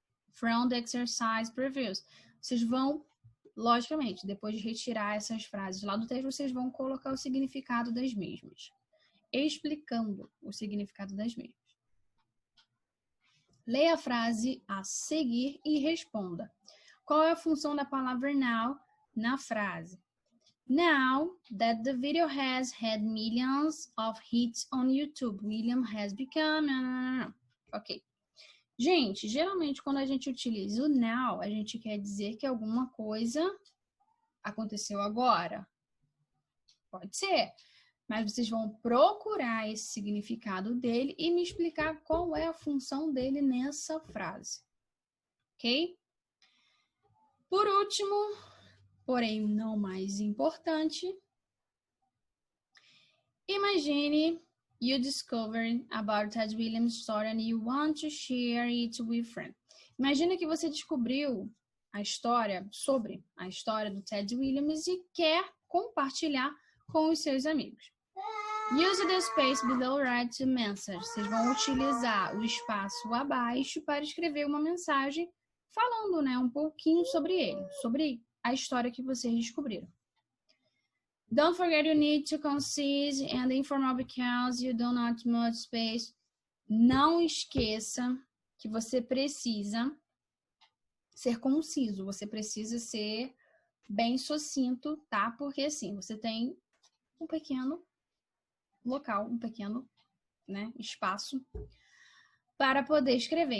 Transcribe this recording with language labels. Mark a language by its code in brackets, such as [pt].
[en] From the exercise previews. [pt] Vocês vão, logicamente, depois de retirar essas frases lá do texto, vocês vão colocar o significado das mesmas. Explicando o significado das mesmas. Leia a frase a seguir e responda. Qual é a função da palavra now na frase? [en] Now that the video has had millions of hits on YouTube, William has become... Ok. [pt] Gente, geralmente quando a gente utiliza o now, a gente quer dizer que alguma coisa aconteceu agora. Pode ser. Mas vocês vão procurar esse significado dele e me explicar qual é a função dele nessa frase. Ok? Por último, porém não mais importante, [en] imagine you discovered about Ted Williams' story and you want to share it with friends. [pt] Imagina que você descobriu a história sobre a história do Ted Williams e quer compartilhar com os seus amigos. [en] Use the space below write a message. [pt] Vocês vão utilizar o espaço abaixo para escrever uma mensagem falando, né, um pouquinho sobre ele, sobre a história que vocês descobriram. [en] Don't forget you need to concise and informal because you don't have much space. [pt] Não esqueça que você precisa ser conciso, você precisa ser bem sucinto, tá? Porque assim, você tem um pequeno local, um pequeno, né, espaço para poder escrever.